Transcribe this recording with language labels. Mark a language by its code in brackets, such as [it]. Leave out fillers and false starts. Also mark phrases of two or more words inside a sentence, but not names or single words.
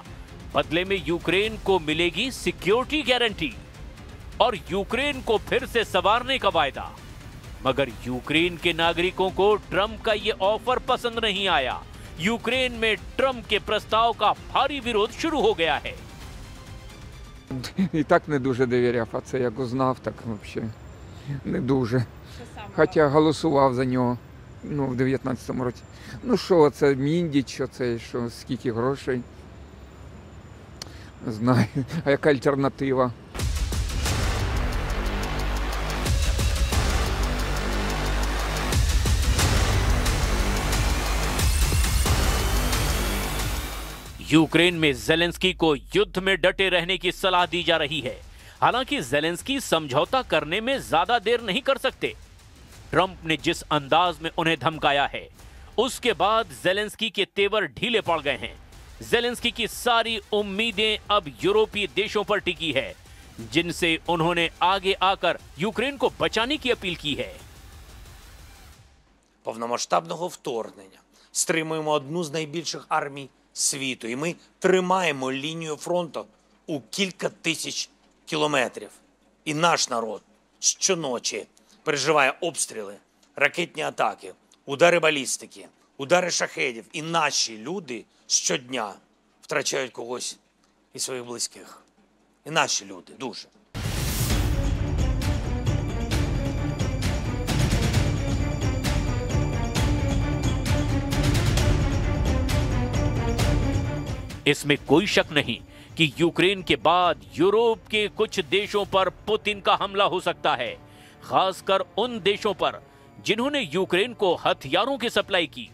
[hi] बदले में यूक्रेन को मिलेगी [en] security guarantee [hi] और यूक्रेन को फिर से संवारने का वायदा। मगर यूक्रेन के नागरिकों को ट्रंप का ये ऑफर पसंद नहीं आया। यूक्रेन में ट्रंप के प्रस्ताव का भारी विरोध शुरू हो गया है। [uk] І так не дуже довіряв, а це як узнав, так взагалі не дуже. Хоча голосував за нього, в 19-му році. Що це Міндіч, що це, що скільки грошей. Не знаю, а яка альтернатива? [hi] यूक्रेन में जेलेंस्की को युद्ध में डटे रहने की सलाह दी जा रही है। हालांकि जेलेंस्की समझौता करने में ज्यादा देर नहीं कर सकते। ट्रंप ने जिस अंदाज में उन्हें धमकाया है, उसके बाद जेलेंस्की के तेवर ढीले पड़ गए हैं। जेलेंस्की की सारी उम्मीदें अब यूरोपीय देशों पर टिकी है, जिनसे उन्होंने आगे आकर यूक्रेन को बचाने की अपील की है। [uk] Повномасштабного вторгнення стримуємо одну з найбільших армій світу, і ми тримаємо лінію фронту у кілька тисяч кілометрів. І наш народ щоночі переживає обстріли, ракетні атаки, удари балістики, удари шахедів. І наші люди щодня втрачають когось із своїх близьких. І наші люди дуже. [hi] इसमें कोई शक नहीं कि यूक्रेन के बाद यूरोप के कुछ देशों पर पुतिन का हमला हो सकता है, खासकर उन देशों पर जिन्होंने यूक्रेन को हथियारों की सप्लाई की।